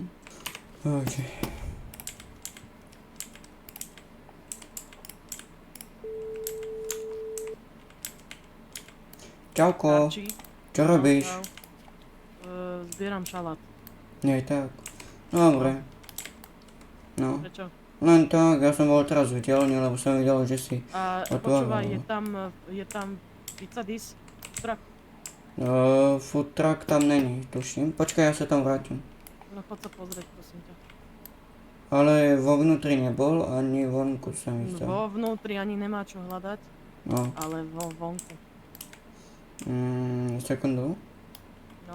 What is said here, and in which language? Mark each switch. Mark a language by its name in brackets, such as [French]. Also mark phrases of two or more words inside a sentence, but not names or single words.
[Slovak] Takže. Čauko, čo robíš? Zbieram šalát. Nie tak. Dobre. No. Prečo? Len tak, ja som bol teraz v dielni, lebo som videl, že si A počúvaj, je tam pizza dis? Trak. [English] Food truck [Slovak] tam není, tuším. Počkaj, ja sa tam vrátim. No poď sa pozrieť, prosím ťa. Ale vo vnútri nebol, ani vonku sa mi zdá. Vo vnútri ani nemá čo hľadať, No. ale vo vonku. Sekundu. No,